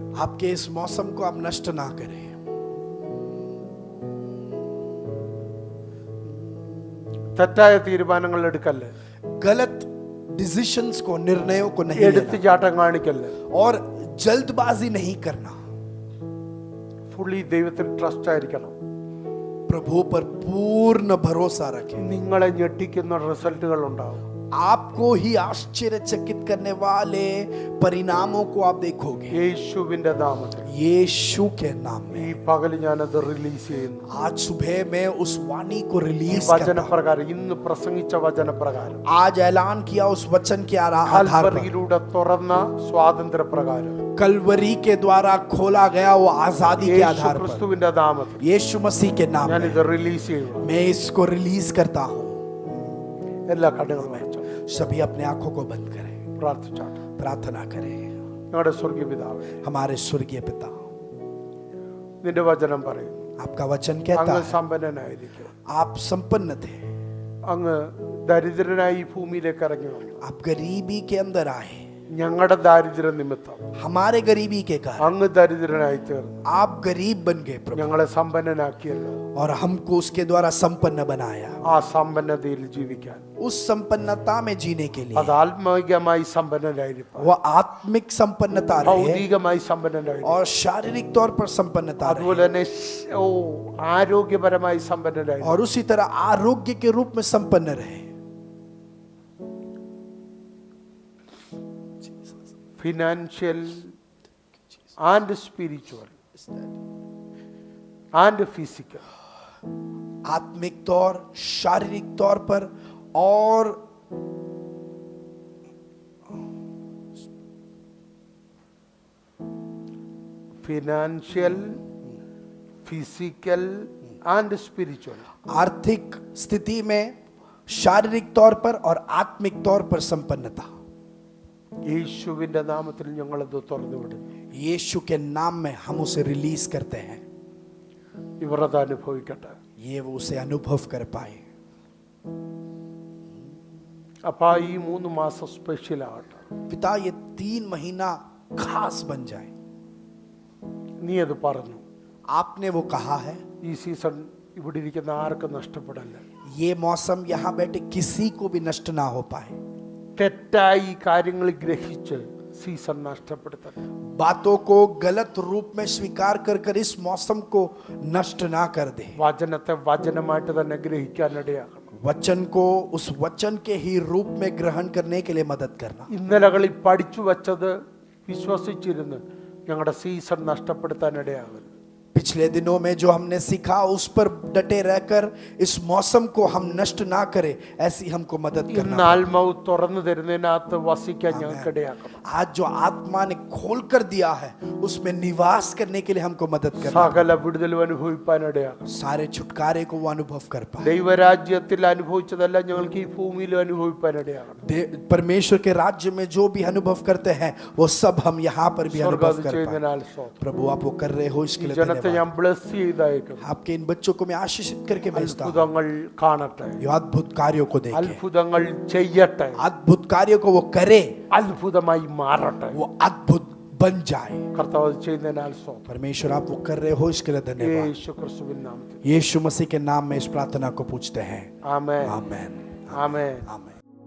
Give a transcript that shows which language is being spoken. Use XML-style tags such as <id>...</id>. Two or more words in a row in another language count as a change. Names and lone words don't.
<hi>आपके इस मौसम को आप नष्ट ना करें.</hi> <ml>തെറ്റായ തീരുമാനങ്ങൾ എടുക്കല്ലേ.</ml> <hi>गलत डिसीजंस को, निर्णयों को नहीं</hi> <ml>എടുത്ത്</ml> <hi>लेना</hi> <ml>ചാട്ടം കാണിക്കല്ലേ.</ml> <hi>और जल्दबाजी नहीं करना.</hi> <ml>ഫുള്ളി ദൈവത്തിൽ ട്രസ്റ്റ് ആയിരിക്കണം.</ml> <hi>प्रभु पर पूर्ण भरोसा रखें.</hi> <ml>നിങ്ങളെ ഞെട്ടിക്കുന്ന റിസൾട്ടുകൾ ഉണ്ടാവും.</ml> <hi>आपको ही आश्चर्यचकित करने वाले परिणामों को आप देखोगे.</hi> <ml>യേശുവിന്റെ നാമത്തിൽ</ml> <hi>यीशु के नाम</hi> <ml>ഈ</ml> <hi>में</hi> <ml>പകൽ ഞാനത് റിലീസ് ചെയ്യുന്നു.</ml> <hi>आज सुबह मैं उस वाणी को रिलीज करता हूं.</hi> <ml>വചനപ്രകാരം ഇന്ന് പ്രസംഗിച്ച വചനപ്രകാരം</ml> <hi>आज ऐलान किया उस वचन के आधार पर,</hi> <ml>കൽവറിയിലൂടെ തുറന്ന സ്വാതന്ത്ര്യപ്രകാരം</ml> <hi>कलवरी के द्वारा खोला गया वो आजादी के</hi> <ml>യേശു</ml> <hi>आधार पर,</hi> <ml>ക്രിസ്തുവിന്റെ നാമത്തിൽ</ml> <hi>यीशु मसीह के नाम में</hi> <ml>ഞാനിത് റിലീസ് ചെയ്യുന്നു.</ml> <hi>मैं इसको रिलीज करता हूं.</hi> <ml>എല്ലാ കണ്ണുകളും അടച്ചു</ml> <hi>सभी अपने आंखों को बंद करें.</hi> <ml>പ്രാർത്ഥിച്ചാട്ടെ.</ml> <hi>प्रार्थना करें.</hi> <ml>ഞങ്ങളുടെ സ്വർഗീയ പിതാവേ,</ml> <hi>हमारे स्वर्गीय पिता,</hi> <ml>നിന്റെ വചനം പറയും</ml> <hi>आपका वचन कहता</hi> <ml>അങ്ങ്</ml> <hi>है</hi> <ml>സമ്പന്നനായിരിക്കും.</ml> <hi>आप संपन्न थे,</hi> <ml>അങ്ങ് ദരിദ്രനായി ഈ ഭൂമിയിലേക്ക് ഇറങ്ങി വന്നു.</ml> <hi>आप गरीबी के अंदर आए.</hi> <ml>ഞങ്ങളുടെ ദാരിദ്ര്യ നിമിത്തം</ml> <hi>हमारे गरीबी के कारण</hi> <ml>അങ്ങ് ദരിദ്രനായി തീർന്നു.</ml> <hi>आप गरीब बन गए प्रभु,</hi> <ml>ഞങ്ങളെ സമ്പന്നനാക്കിയല്ലോ.</ml> <hi>और हमको उसके द्वारा संपन्न बनाया.</hi> <ml>ആ സമ്പന്നതയിൽ ജീവിക്കാൻ,</ml> <hi>उस संपन्नता में जीने के लिए</hi> <ml>അത് ആത്മീകമായി സമ്പന്നനായിരിക്കും,</ml> <hi>वो आत्मिक संपन्नता रहे</hi> <ml>ഭൗതികമായി സമ്പന്നനായിരിക്കും,</ml> <hi>और शारीरिक तौर पर संपन्नता</hi> <ml>അതുപോലെ</ml> <hi>रहे,</hi> <ml>തന്നെ ആരോഗ്യപരമായി സമ്പന്നനായിരിക്കും.</ml> <hi>और उसी तरह आरोग्य के रूप में संपन्न रहे.</hi> <en>financial and spiritual and physical,</en> <hi>आत्मिक तौर, शारीरिक तौर पर और</hi> <en>financial, physical and spiritual.</en> <hi>आर्थिक स्थिति में, शारीरिक तौर पर और आत्मिक तौर पर संपन्नता.</hi> <ml>യേശുവിന്റെ നാമത്തിൽ ഞങ്ങളത് തുറന്നു വിടുന്നു.</ml> <hi>यीशु के नाम में हम उसे रिलीज करते हैं.</hi> <ml>ഇവർ അത് അനുഭവിക്കട്ടെ.</ml> <hi>ये वो उसे अनुभव कर पाए.</hi> <ml>അപ്പൊ ഈ 3 മാസം സ്പെഷ്യൽ ആകട്ടെ.</ml> <hi>पिता, ये 3 महीना खास बन जाए.</hi> <ml>നീ അത് പറഞ്ഞു.</ml> <hi>आपने वो कहा है.</hi> <ml>ഈ സീസൺ ഇവിടെ ഇരിക്കുന്ന ആർക്കും നഷ്ടപ്പെടല്ല.</ml> <hi>ये मौसम यहाँ बैठे किसी को भी नष्ट ना हो पाए.</hi> <ml>തെറ്റായി കാര്യങ്ങൾ ഗ്രഹിച്ച് സീസൺ നഷ്ടപ്പെടുത്തരുത്.</ml> <hi>बातों को गलत रूप में स्वीकार कर इस मौसम को नष्ट ना कर दे.</hi> <ml>വചനത്തെ വചനമായിട്ട് തന്നെ ഗ്രഹിക്കാനിടയാകണം.</ml> <hi>वचन को उस वचन के ही रूप में ग्रहण करने के लिए मदद करना.</hi> <ml>ഇന്നലകളിൽ പഠിച്ചു വച്ചത് വിശ്വസിച്ചിരുന്ന് ഞങ്ങളുടെ സീസൺ നഷ്ടപ്പെടുത്താനിടയാകരുത്.</ml> <hi>पिछले दिनों में जो हमने सीखा उस पर डटे रहकर इस मौसम को हम नष्ट ना करें, ऐसी हमको मदद</hi> <ml>ഇന്ന്</ml> <hi>करना.</hi> <ml>ആത്മാവ് തുറന്നു തരുന്നതിനകത്ത് വസിക്കാൻ ഞങ്ങൾക്കിടയാക്കണം.</ml> <hi>आज जो आत्मा ने खोल कर दिया है उसमें निवास करने के लिए हमको मदद करना.</hi> <ml>സകല വിടുതലും അനുഭവിക്കാനിടയാകണം.</ml> <hi>सारे छुटकारे को वो अनुभव कर पाए.</hi> <ml>ദൈവരാജ്യത്തിൽ അനുഭവിച്ചതെല്ലാം ഞങ്ങൾക്ക് ഈ ഭൂമിയിലും അനുഭവിക്കാനിടയാകണം.</ml> <hi>परमेश्वर के राज्य में जो भी अनुभव करते हैं वो सब हम यहाँ पर भी</hi> <ml>സ്വർഗ്ഗം</ml> <hi>अनुभव</hi> <ml>അത്</ml> <hi>कर पाए.</hi> <ml>ചെയ്യുന്നതിനാൽ സ്തോത്രം.</ml> <hi>प्रभु आप वो कर रहे हो, इसके</hi> <ml>ഈ</ml> <hi>लिए</hi> <ml>ജനത്തെ</ml> <hi>धन्यवाद.</hi> <ml>ഞാൻ ബ്ലസ് ചെയ്തയക്കും.</ml> <hi>आपके इन बच्चों को मैं आशीषित करके भेजता हूँ.</hi> <ml>അത്ഭുതങ്ങൾ കാണട്ടെ.</ml> <hi>ये अद्भुत कार्यों को देखें,</hi> <ml>അത്ഭുതങ്ങൾ ചെയ്യട്ടെ.</ml> <hi>अद्भुत कार्यों को वो करे,</hi> <ml>അത്ഭുതമായി മാറട്ടെ.</ml> <hi>वो अद्भुत बन जाए.</hi> <ml>കർത്താവ് അത് ചെയ്യുന്നതിനാൽ സ്തോത്രം.</ml> <hi>परमेश्वर आप वो कर रहे हो, इसके लिए धन्यवाद.</hi> <ml>യേശു ക്രിസ്തുവിൻ നാമത്തിൽ</ml> <hi>यीशु मसीह के नाम में इस प्रार्थना को पूछते हैं.</hi> <ml>ആമേൻ.</ml> <hi>आमेन.</hi> <ml>ആമേൻ.</ml> <hi>आमेन.</hi>